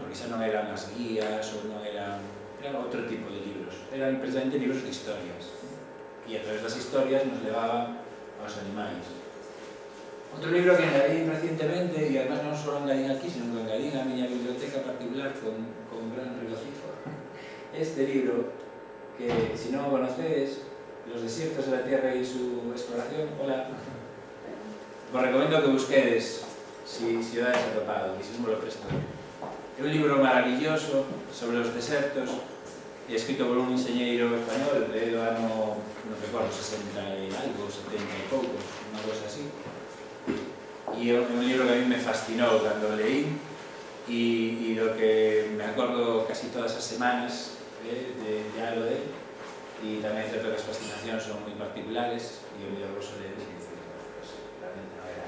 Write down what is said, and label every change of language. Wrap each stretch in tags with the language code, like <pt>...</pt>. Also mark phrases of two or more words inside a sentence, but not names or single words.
<gl>Porque xa non eran as guías ou non eran outro tipo de libros, eran precisamente libros de historias, e a través das historias nos levaban aos animais. Outro libro que engadín recientemente, e además non só engadín aquí, sino que engadín a miña biblioteca particular</gl> <es>con gran regocijo,</es> <gl>este libro, que</gl> <es>si no lo</es> <gl>conocedes, Los desiertos de la Tierra y su exploración, hola, vos recomiendo que busquedes si o dades atopado, que si non lo presto. É un libro maravilloso sobre os desertos, escrito por un enxeñeiro español do ano, non recordo, 60 e algo, 70 e poucos, unha cosa así. E é un libro que a mí me fascinou cando o leí, e do que me acordo casi todas as semanas de algo de él, e tamén é certo que as fascinacións son moi particulares, e o mellor vos o leedes e dices, pues, realmente non era.</gl>